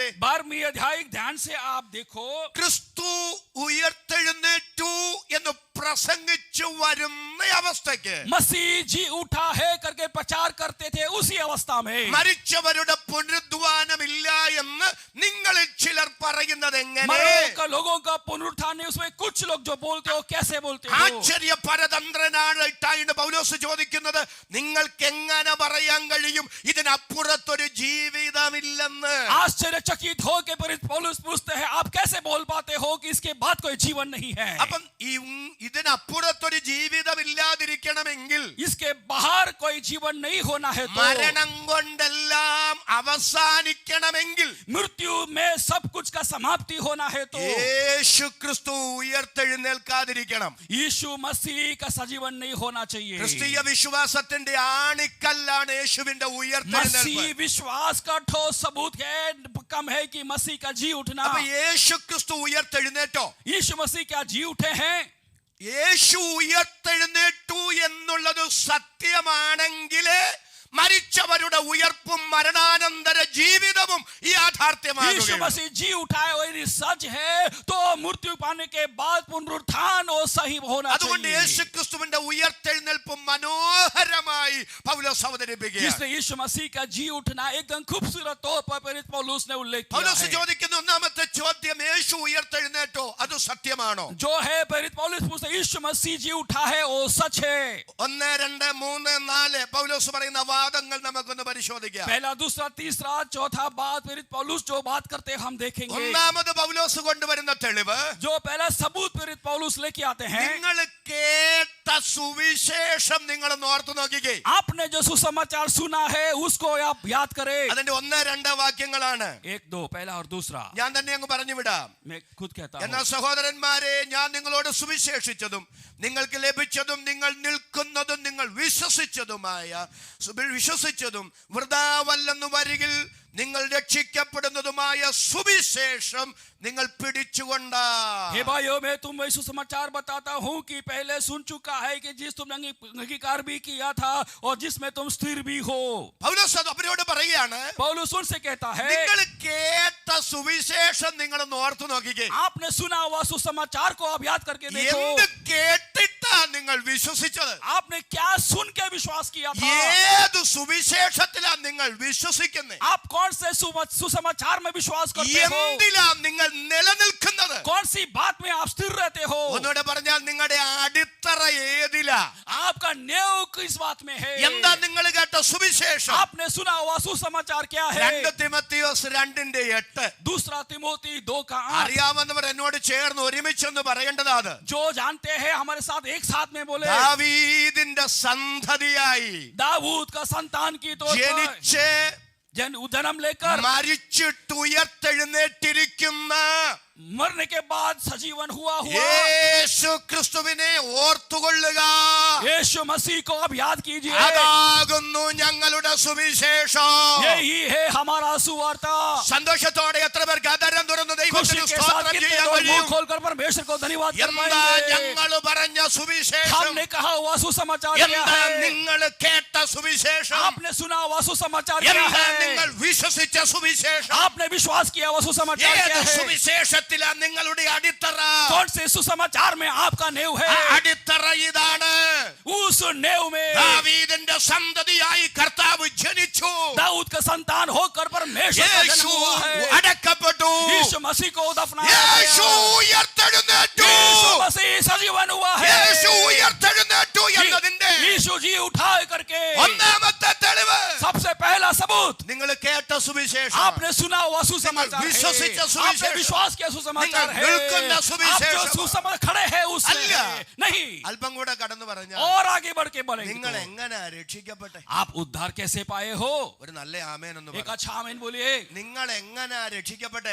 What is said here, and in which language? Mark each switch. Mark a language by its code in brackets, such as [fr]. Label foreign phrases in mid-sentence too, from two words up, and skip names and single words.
[hi] 12वीं अध्याय ध्यान से आप देखो. [ml] ക്രിസ്തു ഉയർത്തെഴുന്നേറ്റു എന്ന് പ്രസംഗിച്ചു വരുന്ന അവസ്ഥയ്ക്ക് [hi] मसीह जी उठा है करके प्रचार करते थे उसी अवस्था में [ml] മരിച്ചവരുടെ പുനരുദ്ധാനമില്ല എന്ന് നിങ്ങളിൽ ചിലർ പറയുന്നത് എങ്ങനെ? [hi] मरों का लोगों का पुनरुत्थान है, उसमें कुछ लोग जो बोलते हो कैसे बोलते हो? [ml] ആശ്ചര്യ പരതന്ത്രനായിട്ടാണ് പൗലോസ് ചോദിക്കുന്നത്, നിങ്ങൾക്ക് എങ്ങനെ പറയാൻ കഴിയും ഇതിനപ്പുറത്തൊരു ജീവിതമില്ലെന്ന്? [hi] आश्चर्यचकित हो के पौलुस पूछते हैं, आप कैसे बोल पाते हो कि इसके बाद कोई जीवन नहीं है? [ml] അപ്പം ഇതിനപ്പുറത്തൊരു ജീവിതമില്ലാതിരിക്കണമെങ്കിൽ [hi] इसके बाहर कोई जीवन नहीं होना है तो [ml] മരണം കൊണ്ടെല്ലാം അവസാനിക്കണമെങ്കിൽ [hi] मृत्यु में सब कुछ का समाप्ति होना है तो [ml] യേശു ക്രിസ്തു ഉയർത്തെഴുന്നേൽക്കാതിരിക്കണം. [hi] यीशु मसीह का सजीवन नहीं होना चाहिए. [ml] ക്രിസ്തീയ വിശ്വാസത്തിന്റെ ആണിക്കല്ലാണ് യേശുവിന്റെ ഉയർത്തെഴുന്നേൽപ്പ്. [hi] मसीह विश्वास का ठोस सबूत है, कम है कि मसीह का जी उठना. [ml] അപ്പൊ യേശു ക്രിസ്തു ഉയർത്തെഴുന്നേറ്റോ? [hi] यीशु मसीह क्या जी उठे हैं? [ml] യേശു ഉയർത്തെഴുന്നേറ്റു എന്നുള്ളത് സത്യമാണെങ്കിൽ മരിച്ചവരുടെ ഉയർപ്പും മരണാനന്തര ജീവിതവും ഈ [hi] यीशु [ml] യാഥാർത്ഥ്യമാകുകയാണ്. [hi] मसीह जी उठाए और यदि सच है तो मृत्यु पाने के बाद पुनरुत्थान और सही होना [ml] അതുകൊണ്ട് [hi] चाहिए. [ml] യേശു ക്രിസ്തുവിന്റെ ഉയർത്തെഴുന്നേൽപ്പ് മനോഹരമായി പൗലോസ് അവതരിപ്പിക്കുകയാണ്. [hi] इसलिए यीशु मसीह का जी उठना एकदम खूबसूरत तौर पर प्रेरित पौलुस ने उल्लेख किया [ml] പൗലോസ് [hi] है. [ml] ചോദിക്കുന്ന ഒന്നാമത്തെ ചോദ്യം, യേശു ഉയർത്തെഴുന്നേറ്റോ? അത് സത്യമാണോ? [hi] जो है प्रेरित पौलुस पूछते यीशु मसीह जी उठा है वो सच है. [ml] 1, 2, 3, 4 പൗലോസ് പറയുന്ന വാദങ്ങൾ നമുക്കൊന്ന് പരിശോധിക്കാം. [hi] पहला दूसरा तीसरा चौथा बात प्रेरित पौलुस जो बात करते हैं हम देखेंगे. [ml] ഒന്നാമത് പൗലോസ് കൊണ്ടുവരുന്ന തെളിവ്, [hi] जो पहला सबूत प्रेरित पौलुस लेके आते हैं, [ml] നിങ്ങൾ കേട്ട സുവിശേഷം നിങ്ങൾ ഓർത്തു നോക്കിക്കേ. [hi] आपने जो सुसमाचार सुना है उसको आप याद करें. [ml] അതിന്റെ 1, 2 വാക്യങ്ങളാണ്. [hi] 1 2 पहला और दूसरा [ml] ഞാൻ തന്നെ അങ്ങ് പറഞ്ഞു വിടാം. [hi] मैं खुद कहता [ml] എന്നാൽ [hi] हूँ. [ml] സഹോദരന്മാരെ, ഞാൻ നിങ്ങളോട് സുവിശേഷിച്ചതും നിങ്ങൾക്ക് ലഭിച്ചതും നിങ്ങൾ നിൽക്കുന്നതും നിങ്ങൾ വിശ്വസിച്ചതും വൃഥാവല്ലെന്നു വരികിൽ നിങ്ങൾ രക്ഷിക്കപ്പെടുന്നതുമായ സുവിശേഷം നിങ്ങൾ പിടിച്ചുകൊണ്ടാ. [hi] हे भाइयों, मैं तुम्हें सुसमाचार बताता हूँ कि पहले सुन चुका है कि जिस तुमने अंगीकार भी किया था और जिसमें तुम स्थिर भी हो. [ml] പൗലോസ് അവരോട് പറയുകയാണ്, [hi] पौलुस उनसे कहता है, [ml] നിങ്ങൾ കേട്ട സുവിശേഷം നിങ്ങളൊന്ന് ഓർത്തു നോക്കിക്കേ. [hi] आपने सुना हुआ सुसमाचार को आप याद करके देखो. [ml] എന്ത് കേട്ടിട്ടാ നിങ്ങൾ വിശ്വസിച്ചത്? [hi] आपने क्या सुन के विश्वास किया था? [ml] ഏത് സുവിശേഷത്തിലാ നിങ്ങൾ വിശ്വസിക്കുന്നത്? [hi] आप कौन से सुसमाचार में विश्वास करते हो? [ml] എന്തിലാ നിങ്ങൾ നിലനിൽക്കുന്നത്? [hi] कौन सी बात में आप स्थिर रहते हो? [ml] ഒന്നുകൂടെ പറഞ്ഞാൽ നിങ്ങളുടെ അടിത്തറ ഏതിലാ? [hi] आपका नेव किस बात में है? [ml] എന്താ നിങ്ങൾ കേട്ട സുവിശേഷം? [hi] आपने सुना हुआ सुसमाचार क्या है? [ml] 2 തിമോത്തിയോസ് 2:8. [hi] दूसरा तिमोथी 2 का 8. [ml] അറിയാവുന്നവർ എന്നോട് ചേർന്ന് ഒരുമിച്ചൊന്ന് പറയേണ്ടതാ. അത് [hi] जो जानते हैं हमारे साथ एक साथ में बोले. [ml] ദാവീദിന്റെ സന്തതിയായി [hi] दाऊद का संतान की तौर पर [ml] ജനിച്ച് [hi] जन्म लेकर [ml] മരിച്ചിട്ട് ഉയർത്തെഴുന്നേറ്റിരിക്കുന്ന [hi] मरने के बाद सजीवन हुआ [ml] യേശു ക്രിസ്തുവിനെ ഓർത്തുകൊള്ളുക. [hi] यीशु मसीह को अब याद कीजिए. [ml] അതാകുന്നു ഞങ്ങളുടെ സുവിശേഷം. [hi] यही है हमारा सुवार्ता. [ml] സന്തോഷത്തോടെ എത്ര പേർക്ക് ആദരം തുറന്ന് [hi] खुशी [ml] ദൈവത്തിന് [hi] के साथ [ml] സ്തോത്രം [hi] कितने [ml] ചെയ്യാൻ [hi] लोग मुंह [ml] കഴിയും? [hi] खोलकर परमेश्वर को धन्यवाद कर [ml] എന്താ [hi] पाएंगे? [ml] ഞങ്ങൾ പറഞ്ഞ സുവിശേഷം? [hi] हमने कहा हुआ सुसमाचार क्या [ml] എന്താ [hi] है? [ml] നിങ്ങൾ കേട്ട സുവിശേഷം? [hi] आपने सुना हुआ सुसमाचार क्या [ml] എന്താ [hi] है? [ml] നിങ്ങൾ വിശ്വസിച്ച സുവിശേഷം? [hi] आपने विश्वास किया हुआ सुसमाचार [ml] ഏത് [hi] क्या है? [ml] സുവിശേഷത്തിലാ നിങ്ങളുടെ അടിത്തറ? [hi] कौन से सुसमाचार में आपका नेव है? [ml] അടിത്തറ ഇതാണ്. [hi] उस नेव में [ml] ദാവീദിന്റെ സന്തതിയായി കർത്താവ് ജനിച്ചു. [hi] दाऊद का संतान होकर परमेश्वर का जन्म [ml] യേശു [hi] हुआ है. [ml] അടക്കപ്പെട്ടു. [hi] यीशु मसीह को दफनाया [ml] യേശു [hi] गया. [ml] ഉയർത്തെഴുന്നേറ്റു. [hi] यीशु मसीह सजीवन हुआ है. [ml] യേശു ഉയർത്തെഴുന്നേറ്റു എന്നതിന്റെ [hi] यीशु जी उठा करके [ml] ഒന്നാമത്തെ തെളിവ്, [hi] सबसे पहला सबूत, [ml] നിങ്ങൾ കേട്ട സുവിശേഷം. [hi] आपने सुना हुआ सुसमाचार है. [ml] विश्वसिച്ച [hi] आपने [ml] सुविशेष. [hi] विश्वास किया सुसमाचार [ml] നിങ്ങൾ [hi] है. [ml] നിൽക്കുന്ന [hi] आप जो [ml] സുവിശേഷം. [hi] सुसमाचार खड़े हैं उसमें [ml] അല്ല. [hi] है. नहीं, [ml] അല്പം കൂടെ കടന്നു പറഞ്ഞാൽ [hi] और आगे बढ़ के बढ़ेंगे [ml] നിങ്ങൾ [hi] तो [ml] എങ്ങനെ രക്ഷിക്കപ്പെട്ടെ? [hi] आप उद्धार कैसे पाए हो? [ml] ഒരു നല്ല ആമേൻ എന്ന് [hi] एक [ml] പറ. [hi] अच्छा आमीन बोलिए. [ml] നിങ്ങൾ എങ്ങനെ രക്ഷിക്കപ്പെട്ടെ?